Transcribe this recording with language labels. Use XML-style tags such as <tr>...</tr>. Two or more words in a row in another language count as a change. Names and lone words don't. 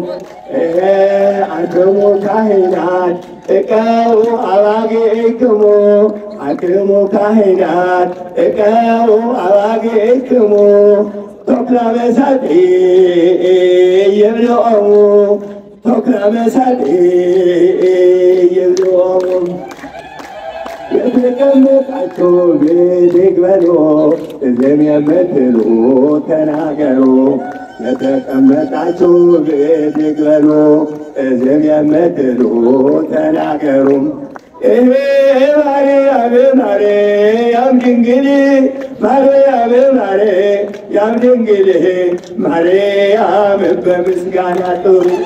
<gez>አንትሙ ካህናት እቀው አባግክሙ አንትሙ ካህናት እቀው አባግክሙ ተኩላ መሳጢ ይብልዖሙ ተኩላ መሳጢ ይብልዖሙ</gez> <am>የተቀመጣችሁ ብድግ በሉ ዝም የምትሉ ተናገሩ የተቀመጣችሁ ብድግ በሉ ዝም የምትሉ ተናገሩ ማርያም ማርያም ድንግል ማርያም ማርያም ድንግል ማርያም በምስጋና ጥሩ</am>